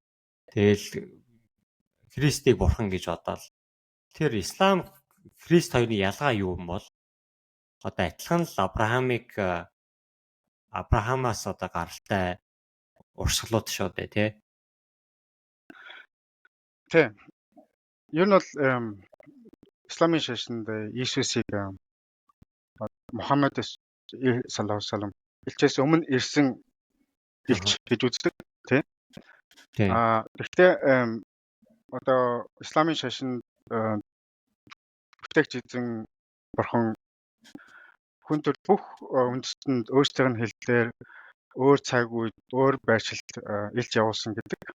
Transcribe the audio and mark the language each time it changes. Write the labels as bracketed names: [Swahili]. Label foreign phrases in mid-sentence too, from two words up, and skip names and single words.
[Mongolian] Тэгэл христийг бурхан гэж бодоод тэр ислам христ хоёрын ялгаа юу юм бол одоо адилхан л Абрахамаас одоо гаралтай урсгалууд шүү дээ тий. Тий. Ер нь бол исламын шашинд Иесусыг Мухаммед [Arabic] صلى الله عليه وسلم [Mongolian] элчээс өмнө ирсэн элч гэж үздэг тий. Гэхдээ одоо исламын шашинд бүтээгч эзэн бурхан хүн төр бүх үндэстэнд өөрсдийн хэлээр өөр цаг үед өөр байршилд илж явуулсан гэдэг.